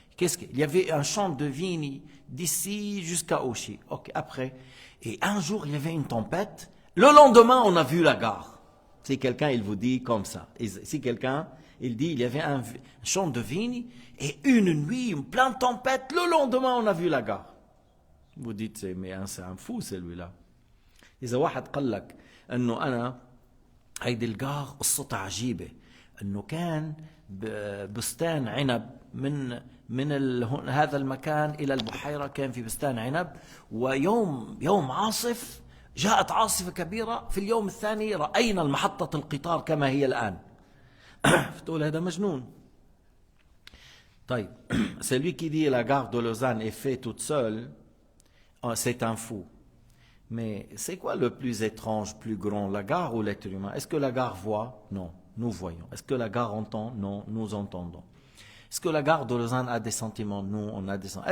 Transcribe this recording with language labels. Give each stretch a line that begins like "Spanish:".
French: Il y avait un champ de vignes d'ici jusqu'à Auchy, ok, après, et un jour il y avait une tempête, le lendemain on a vu la gare. Si quelqu'un il vous dit comme ça, si quelqu'un il dit il y avait un champ de vignes, et une nuit, une pleine tempête, le lendemain on a vu la gare. Vous dites, mais c'est un fou celui-là.
Arabic: إذا واحد قال لك أنه أنا هيدي الجار قصتها عجيبة أنه كان بستان عنب من هذا المكان إلى البحيرة كان في بستان عنب يوم عاصف جاءت عاصفة كبيرة في اليوم الثاني رأينا المحطة القطار كما هي الآن. فتقول هذا مجنون.
French: طيب, celui qui dit la gare de Lausanne est faite toute seule, c'est un fou. Mais c'est quoi le plus étrange, plus grand, la gare ou l'être humain? Est-ce que la gare voit? Non, nous voyons. Est-ce que la gare entend? Non, nous entendons. Est-ce que la gare de Lausanne a des sentiments? Non, on a des sentiments.